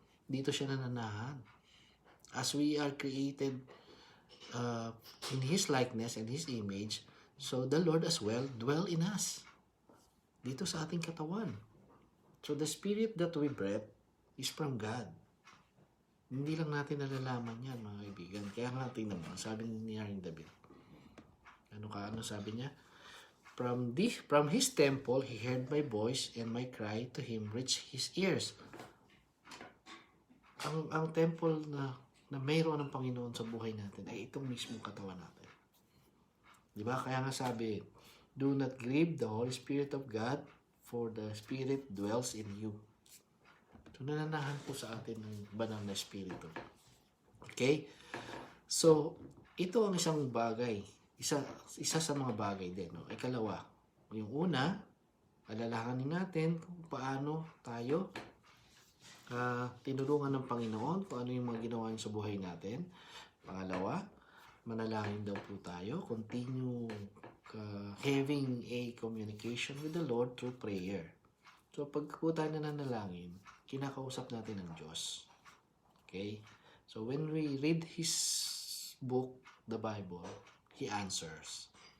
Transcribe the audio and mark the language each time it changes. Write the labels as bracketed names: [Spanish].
[Filipino] Dito siya nananahan. [English] As we are created in His likeness and His image, so the Lord as well dwell in us. [Filipino] Dito sa ating katawan. [English] So the Spirit that we breathe is from God. [Filipino] Hindi lang natin nalalaman yan, mga kaibigan. Kaya nga tingnan mo, sabi ni Haring David. Ano sabi niya? [English] From His temple, He heard my voice, and my cry to Him reached His ears. [Filipino] Ang temple na mayroon ng Panginoon sa buhay natin ay itong mismong katawan natin. Di ba? Kaya nga sabi, [English] do not grieve the Holy Spirit of God, for the Spirit dwells in you. [Filipino] So, nananahan po sa atin ng banal na Espiritu. Okay? So, ito ang isang bagay. Isa sa mga bagay din. No? Ikalawa, yung una, alalahanin natin kung paano tayo tinulungan ng Panginoon, kung ano yung mga ginawa niya sa buhay natin. Pangalawa, manalangin daw po tayo. [English] Continue having a communication with the Lord through prayer. [Filipino] So, pag po tayo nananalangin, kinakausap natin ang Diyos. Okay? [English] So, when we read His book, the Bible, He answers.